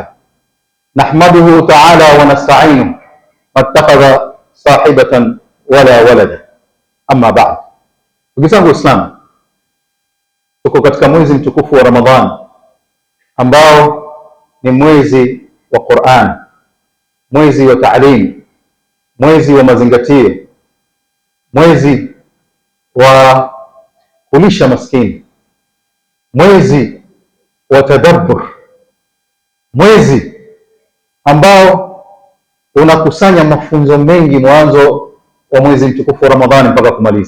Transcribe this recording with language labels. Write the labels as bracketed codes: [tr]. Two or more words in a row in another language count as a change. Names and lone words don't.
[ar] نحمده تعالى ونستعينه ما اتخذ صاحبة ولا ولدا. أما بعد. [sw] Ndugu zangu Waislamu, tuko katika mwezi mtukufu wa Ramadhani ambao ni mwezi wa Qur'an, mwezi wa ta'lim, mwezi wa mazingatio, mwezi wa kulisha maskini, mwezi wa tadabbur, mwezi ambao unakusanya mafunzo mengi mwanzo wa mwezi mtukufu wa Ramadhani mpaka kumaliza.